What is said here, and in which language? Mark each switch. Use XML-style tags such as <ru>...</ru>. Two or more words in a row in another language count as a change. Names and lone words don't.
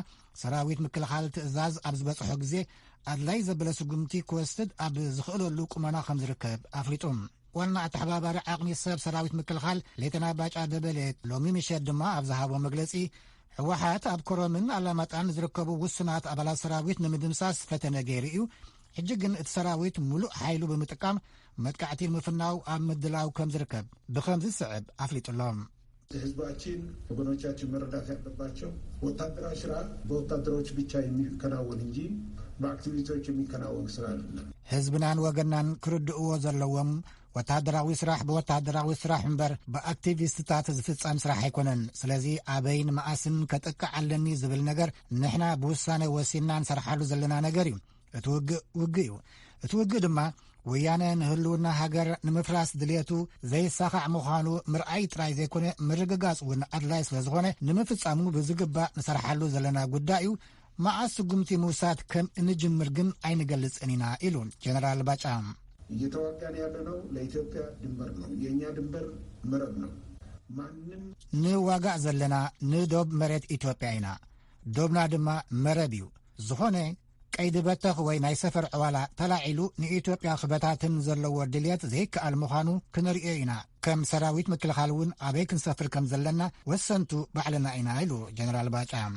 <ti>ሰራዊት ምክልኻል ትእዛዝ ኣብ ዝበጽሖ ግዜ ኣድላይ ዘበለ ስጉምቲ ክወስድ ኣብ ዝኽእለሉ ቁመና ከም ዝርከብ ኣፍሊጡም። ዋና ኣተሓባባሪ ዓቕሚ ሰብ ሰራዊት ምክልኻል ሌተና ባጫ ደበሌ ሎሚ ምሸት ድማ ኣብ ዝሃቦ መግለጺ ሕወሓት ኣብ ኮረምን ኣላማጣን ዝርከቡ ውስናት ኣባላት ሰራዊት ንምድምሳስ ፈተነ ገይሩ እዩ። ሕጂ ግን እቲ ሰራዊት ሙሉእ ሓይሉ ብምጥቃም መጥቃዕቲ ምፍናው ኣብ ምድላው ከም ዝርከብ ብከምዚ ዝስዕብ ኣፍሊጡሎም።</ti> <am>ህዝባችን ወገኖቻችን መረዳት ያለባቸው ወታደራዊ ስራ በወታደሮች ብቻ የሚከናወን እንጂ በአክቲቪስቶች የሚከናወን ስራ አይደለም።</am> <ti>ህዝብናን ወገናን ክርድእዎ ዘለዎም ወታደራዊ ስራሕ ብወታደራዊ ስራሕ እምበር ብኣክቲቪስትታት ዝፍጸም ስራሕ ኣይኮነን። ስለዚ ኣበይን መዓስን ከጥቅዕ ኣለኒ ዝብል ነገር ንሕና ብውሳነ ወሲና ንሰርሓሉ ዘለና ነገር እዩ። እቲ ውግእ እዩ። እቲ ውግእ ድማ ወያነ ንህልውና ሃገር ንምፍራስ ድልየቱ ዘይሳኻዕ ምዃኑ ምርኣይ ጥራይ ዘይኮነ ምርግጋጽ እውን ኣድላይ ስለ ዝኾነ ንምፍጻሙ ብዝግባእ ንሰርሓሉ ዘለና ጉዳይ እዩ። መዓስ ስጉምቲ ምውሳድ ከም እንጅምር ግን ኣይንገልጽን ኢና ኢሉ ጀነራል ባጫ።</ti> <am>እየተዋጋን ያለነው ለኢትዮጵያ ድንበር ነው። የእኛ ድንበር መረብ ነው። ማንም</am> <ti>ንዋጋእ ዘለና ንዶብ መሬት ኢትዮጵያ ኢና። ዶብና ድማ መረብ እዩ። ዝኾነ ቀይዲ በተኽ ወይ ናይ ሰፈር ዕዋላ ተላዒሉ ንኢትዮጵያ ክበታትን ዘለዎ ድልየት ዘይከኣል ምዃኑ ክንሪኦ ኢና። ከም ሰራዊት ምክልኻል እውን ኣበይ ክንሰፍር ከም ዘለና ወሰንቱ ባዕልና ኢና ኢሉ ጀነራል ባጫ።</ti>